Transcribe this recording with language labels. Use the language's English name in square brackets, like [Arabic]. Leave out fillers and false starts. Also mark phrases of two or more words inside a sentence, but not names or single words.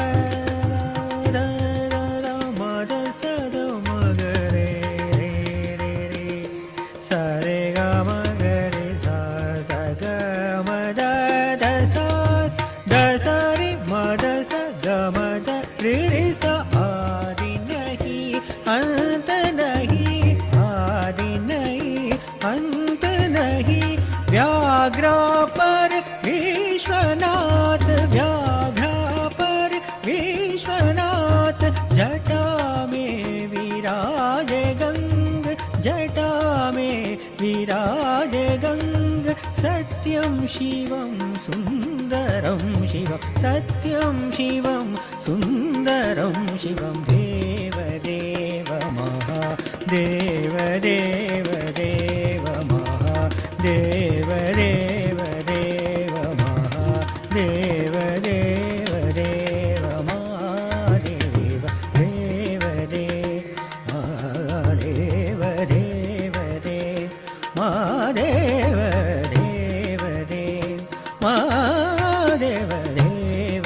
[Hindi] दा दा दा मा दा सा दा मा गा रे रे रे रे सा रे गा मा गा रे सा सा गा मा दा दा सा रे मा दा सा गा मा दा रे रे सा अंत नहीं आदि नहीं अंत नहीं व्याघ्रा पर विश्वनाथ व्याघ्रा पर विश्वनाथ जटा में विराज गंग जटा में विराज गंग [Sanskrit] सत्यं शिवं सुंदरं शिवं सत्यं शिवं सुंदरं शिवं देव देव [Hindi] महादेव देव देव महादेव देव देव महादेव देव देव महादेव देव देव महादेव देव देव महादेव देव देव महादेव देव